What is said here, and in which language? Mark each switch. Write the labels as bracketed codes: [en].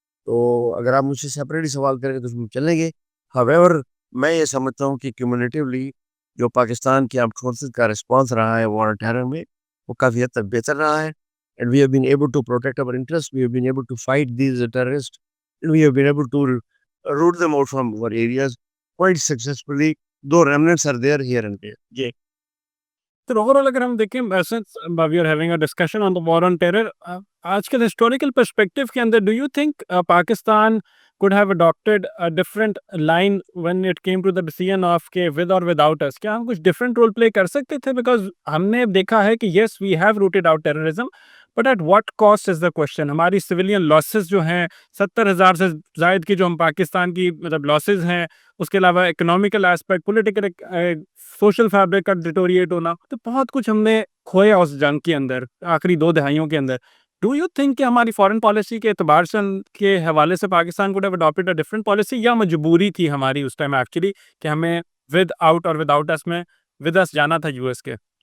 [ur] تو اگر آپ مجھ سے سیپریٹلی سوال کریں تو اس میں چلیں گے. ہویور, میں یہ سمجھتا ہوں کہ کیومولیٹیولی جو پاکستان کی آرمڈ فورسز کا رسپانس رہا ہے وار ٹیرر میں, وہ کافی حد تک بہتر رہا ہے. [en] And we have been able to protect our interest, we have been able to fight these terrorist, and we have been able to root them out from our areas quite successfully, though remnants are there here and there. [ur] جی. تو overall اگر ہم دیکھیں, [en] since we are having a discussion on the war on terror, [ur] آج کے historical perspective کے اندر [en] do you think Pakistan could have adopted a different line when it came to the decision of کہ with or without us, [ur] کیا ہم کچھ [en] different role play [ur] کر سکتے تھے؟ بیکاز ہم نے دیکھا ہے کہ [en] yes we have rooted out terrorism, but at what cost is the question. [ur] ہماری سویلین لاسز جو ہیں 70,000 سے زائد کی جو ہم پاکستان کی مطلب لاسز ہیں, اس کے علاوہ economical aspect, political social fabric کا ڈیٹوریٹ ہونا, تو بہت کچھ ہم نے کھویا اس جنگ کے اندر آخری 2 دہائیوں کے اندر. [en] do you think [ur] کہ ہماری فارن پالیسی کے اعتبار سے کے حوالے سے پاکستان کو [en] adapted a different policy, [ur] یا مجبوری تھی ہماری اس ٹائم ایکچولی کہ ہمیں ود آؤٹ اور ود آؤٹ اس میں ود اس جانا تھا یو ایس کے؟